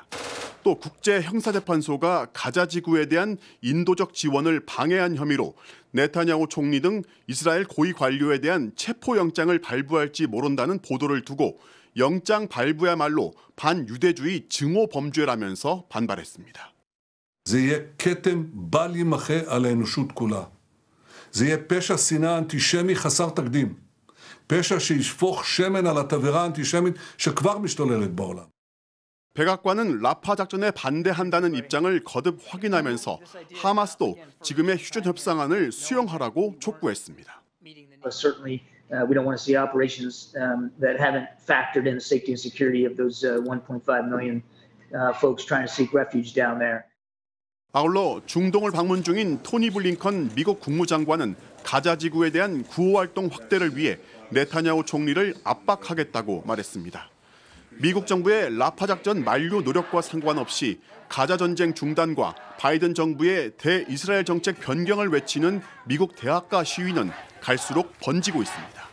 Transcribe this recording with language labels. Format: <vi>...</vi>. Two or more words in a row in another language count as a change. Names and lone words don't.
<ko>또 국제형사재판소가 가자 지구에 대한 인도적 지원을 방해한 혐의로 네타냐후 총리 등 이스라엘 고위 관료에 대한 체포영장을 발부할지 모른다는 보도를 두고 영장 발부야말로 반유대주의 증오 범죄라면서 반발했습니다.</ko> <he>זה יהיה כתם בל יימחה על האנושות כולה. זה יהיה פשע שנאה אנטישמי חסר תקדים. פשע שישפוך שמן על התבערה האנטישמית שכבר משתוללת בעולם.</he> <ko>백악관은 라파 작전에 반대한다는 입장을 거듭 확인하면서 하마스도 지금의 휴전 협상안을 수용하라고 촉구했습니다.</ko> <en>Certainly, we don't want to see operations that haven't factored in the safety and security of those 1.5 million folks trying to seek refuge down there.</en> <ko>아울러 중동을 방문 중인 토니 블링컨 미국 국무장관은 가자 지구에 대한 구호 활동 확대를 위해 네타냐후 총리를 압박하겠다고 말했습니다. 미국 정부의 라파 작전 만료 노력과 상관없이 가자 전쟁 중단과 바이든 정부의 대이스라엘 정책 변경을 외치는 미국 대학가 시위는 갈수록 번지고 있습니다.</ko>